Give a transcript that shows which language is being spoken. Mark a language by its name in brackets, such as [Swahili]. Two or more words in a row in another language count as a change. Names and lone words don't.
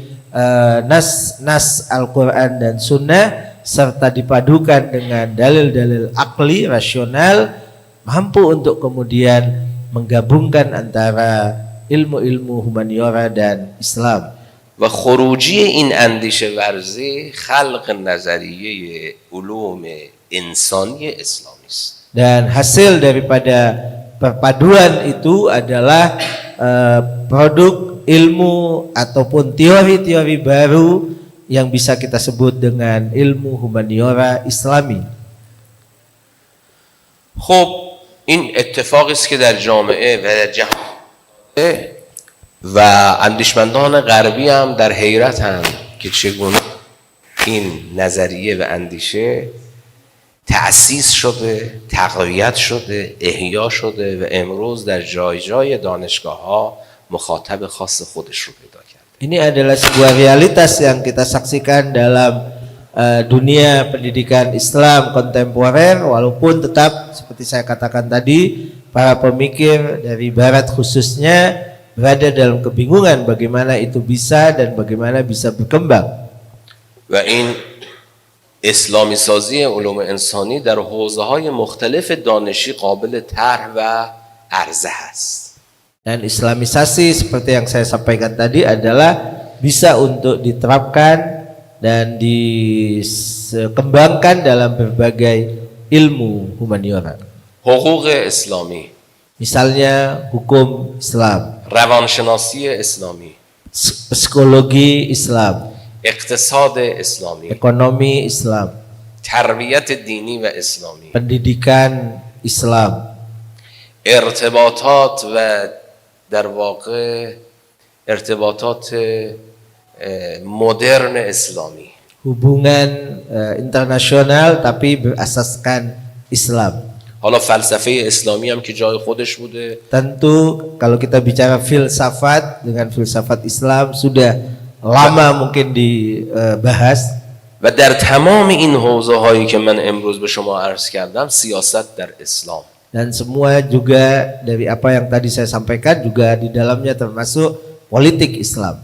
[Indonesian] nas Al-Quran dan Sunnah, serta dipadukan dengan dalil-dalil akli, rasional, mampu untuk kemudian menggabungkan antara ilmu-ilmu humaniora dan Islam. [Persian] و خروجی این اندیشه ورزی خلق نظریه علوم انسانی اسلامی است. [Indonesian] Dan hasil daripada perpaduan itu adalah produk ilmu ataupun teori-teori baru yang bisa kita sebut dengan ilmu humaniora Islami. [Persian] خب این اتفاقی است که در جامعه و در جهان و اندیشمندان غربی هم در حیرتند که چگونه این نظریه و اندیشه تأسیس شده، تقویت شده، احیا شده و امروز در جای جای دانشگاه ها مخاطب خاص خودش رو پیدا کرده. [Indonesian] Ini adalah sebuah realitas yang kita saksikan dalam dunia pendidikan Islam kontemporer, walaupun tetap seperti saya katakan tadi, para pemikir dari Barat khususnya berada dalam kebingungan bagaimana itu bisa dan bagaimana bisa berkembang. [Persian] و این اسلامی سازی علوم انسانی در حوزه‌های مختلف دانشی قابل طرح و عرضه است. [Indonesian] Dan islamisasi seperti yang saya sampaikan tadi adalah bisa untuk diterapkan dan dikembangkan dalam berbagai ilmu humaniora. [Persian] حقوق اسلامی، [Indonesian] Misalnya hukum Islam, [Persian] روانشناسی اسلامی، [Indonesian] psikologi Islam, [Persian] اقتصاد اسلامی، [Indonesian] ekonomi Islam, [Persian] تربیت دینی و اسلامی، [Indonesian] pendidikan Islam, [Persian] ارتباطات و در واقع ارتباطات مدرن اسلامی، [Indonesian] hubungan internasional tapi berasaskan Islam. [Persian] حالا فلسفه اسلامی هم که جای خودش بوده. [Indonesian] Tentu kalau kita bicara filsafat, dengan filsafat Islam sudah lama mungkin dibahas. [Persian] و در تمام این حوزه هایی که من امروز به شما عرض کردم سیاست در اسلام. [Indonesian] Dan semua juga dari apa yang tadi saya sampaikan juga di dalamnya termasuk politik Islam.